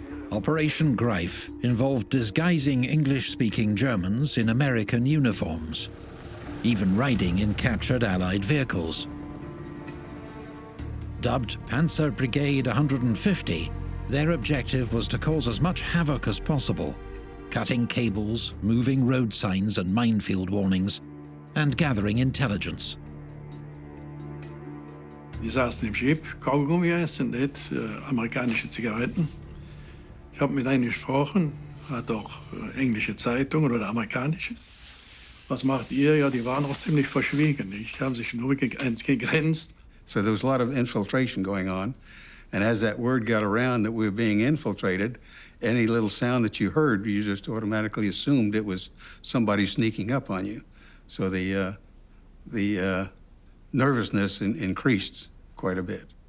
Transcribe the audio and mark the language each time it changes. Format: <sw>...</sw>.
<en>Operation Greif involved disguising English-speaking Germans in American uniforms, even riding in captured Allied vehicles. Dubbed Panzer Brigade 150, their objective was to cause as much havoc as possible, cutting cables, moving road signs and minefield warnings, and gathering intelligence.</en> <de>Wir saßen im Schiff, Kaugummi essen, amerikanische Zigaretten. Ich habe mit einem gesprochen, hat auch englische Zeitungen oder amerikanische. Was macht ihr? Ja, die waren auch ziemlich verschwiegen. Ich habe sich nur gegrenzt.</de> <en>So there was a lot of infiltration going on. And as that word got around that we were being infiltrated, any little sound that you heard, you just automatically assumed it was somebody sneaking up on you. So the nervousness increased quite a bit.</en>